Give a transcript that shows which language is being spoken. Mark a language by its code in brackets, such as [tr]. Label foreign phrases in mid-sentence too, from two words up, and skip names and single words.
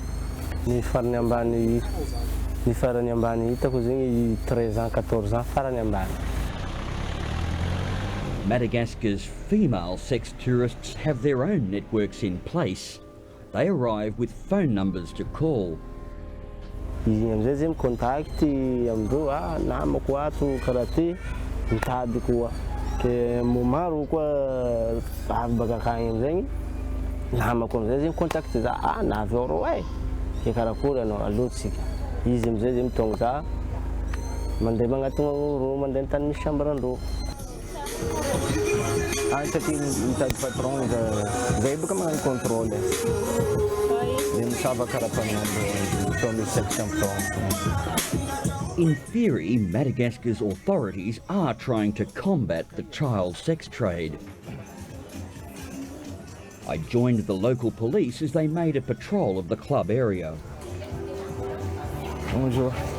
[mg] Ny farany ambany hitako zegny 13 ans 14 ans farany ambany. [en] Madagascar's female sex tourists have their own networks in place. They arrive with phone numbers to call. [mg] izy amizay zay micontact amindreo namako ato karaha mitady koa ke maro koa avy baka akagny amizay namako amizay zay micontact za navy ao rô ke karakory anao alotsika izy amizay zay mitonga za mandeha magnatona rô mandeha tany misy chambre-ndrô satria mitady patron zay baka magnano contrôle dia misava karapanandro tomi section [en] In theory, Madagascar's authorities are trying to combat the child sex trade. I joined the local police as they made a patrol of the club area. Bonjour.